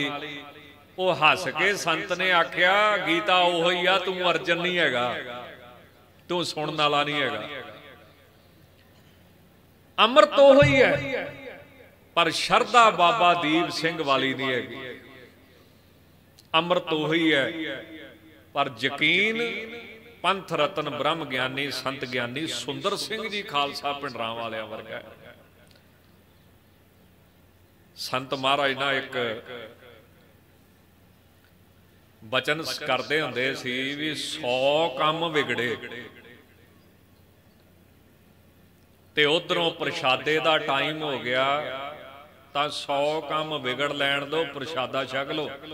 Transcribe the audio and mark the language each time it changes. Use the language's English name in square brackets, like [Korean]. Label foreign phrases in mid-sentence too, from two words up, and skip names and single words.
[Punjabi] ਉਹ ਹੱਸ ਕੇ ਸੰਤ ਨੇ ਆਖਿਆ, ਗੀਤਾ ਉਹ ਹੀ ਆ, ਤੂੰ ਅਰਜਨ ਨਹੀਂ ਹੈਗਾ, ਤੂੰ ਸੁਣਨ ਵਾਲਾ ਨਹੀਂ ਹੈਗਾ। ਅੰਮ੍ਰਿਤ ਉਹ ਹੀ ਹੈ, ਪਰ ਸ਼ਰਧਾ ਬਾਬਾ ਦੀਪ ਸਿੰਘ ਵਾਲੀ ਨਹੀਂ ਹੈਗੀ। ਅੰਮ੍ਰਿਤ ਉਹ ਹੀ ਹੈ, ਪਰ ਯਕੀਨ ਪੰਥ ਰਤਨ ਬ੍ਰਹਮ ਗਿਆਨੀ ਸੰਤ ਗਿਆਨੀ ਸੁੰਦਰ ਸਿੰਘ ਜੀ ਖ਼ਾਲਸਾ ਪਿੰਡਰਾਂ ਵਾਲਿਆ ਵਰਗਾ ਹੈ। ਸੰਤ ਮਹਾਰਾਜ ਨਾ ਇੱਕ ਬਚਨ ਕਰਤੇ ਹੁੰਦੇ ਸੀ ਭੀ 100 ਕੰਮ ਵਿਗੜੇ ਤੇ ਉਧਰੋਂ ਪ੍ਰਸ਼ਾਦੇ ਕਾ ਟਾਈਮ ਹੋ ਗਿਆ, ਤੋ 100 ਕੰਮ ਵਿਗੜ ਲੈਣ ਦੋ, ਪ੍ਰਸ਼ਾਦਾ ਛਕ ਲੋ।